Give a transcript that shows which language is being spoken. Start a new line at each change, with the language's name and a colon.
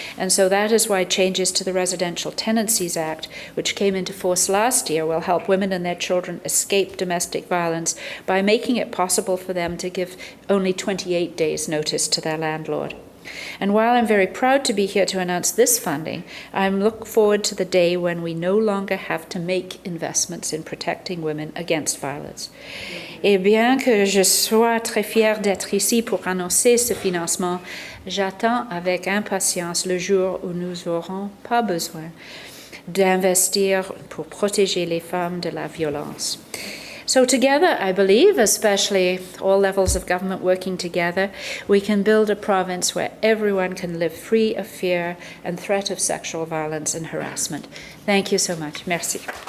English: And so that is why changes to the Residential Tenancies Act, which came into force last year, will help women and their children escape domestic violence by making it possible for them to give only 28 days notice to their landlord. And while I'm very proud to be here to announce this funding, I look forward to the day when we no longer have to make investments in protecting women against violence.
French: Et bien que je sois très fière d'être ici pour annoncer ce financement, j'attends avec impatience le jour où nous n'aurons pas besoin d'investir pour protéger les femmes de la violence.
English: So together, I believe, especially all levels of government working together, we can build a province where everyone can live free of fear and threat of sexual violence and harassment. Thank you so much.
French: Merci.